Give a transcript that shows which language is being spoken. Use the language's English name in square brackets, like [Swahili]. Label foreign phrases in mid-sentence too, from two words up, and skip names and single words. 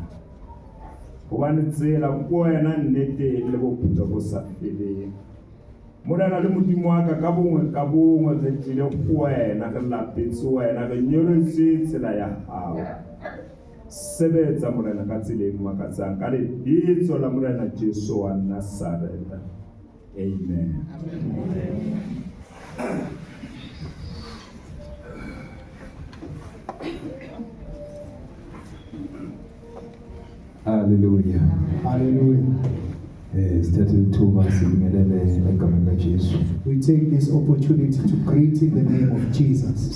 [Southern Sotho] Hobane tsela ko wena nnete le bophelo bo sa feleng. Morena le Modimo wa ka bongwe re tlile ho wena, re lapetse wena, re nyoretse tsela ya hao. Sebetsa Morena ka tsela e mmakatsang ka lebitso la Morena Jesu wa Nazareta. Amen. Hallelujah. Hallelujah. [English] We take this opportunity to greet in the name of Jesus.